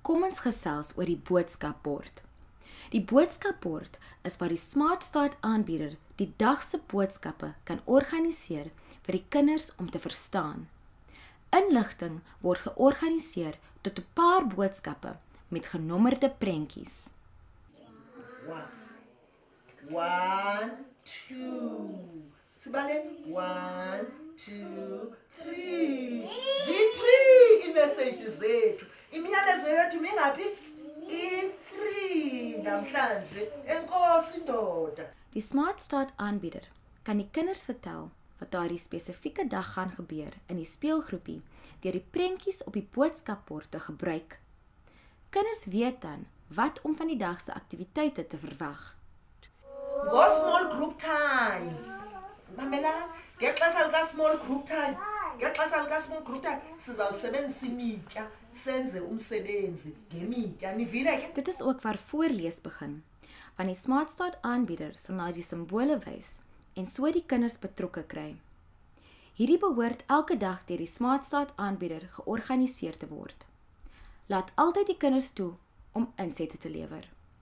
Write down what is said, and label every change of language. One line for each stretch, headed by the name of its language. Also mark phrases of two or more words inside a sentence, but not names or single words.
Afrikaans: ons gesels oor die boodskapbord. Die boodskapbord is waar die Smart Start aanbieder die dag se boodskappe kan organiseer vir die kinders om te verstaan. Inligting word georganiseer tot 'n paar boodskappe met genommerde prentjies. 1, 2.
Xhosa: Sibaleni. 1, 2, 3. Zi-3 i-messages zethu. Imiyalezo yethu mingaphi? I-3 namhlanje. Enkosi ndoda.
Afrikaans: Die Smart Start aanbieder kan die kinders vertel wat daardie spesifieke dag gaan gebeur in die speelgroepie deur die prentjies op die boodskapbord te gebruik. Kinders weet dan wat om van die dag se aktiwiteite te verwag.
English: Go small group time.
Xhosa: Mamela, ngexesha lika
English: small group time.
Xhosa: Ngexesha lika
English: small group time
Xhosa: sizawusebenzisa imitya senze umsebenzi ngemitya. Nivile ke?
Afrikaans: Dit is ook waar voorlees begin, want die Smart Start aanbieder sal na die simbole wys en so die kinders betrokke kry. Hierdie behoort elke dag deur die Smart Start aanbieder georganiseer te word. Laat altyd die kinders toe om insette te lewer.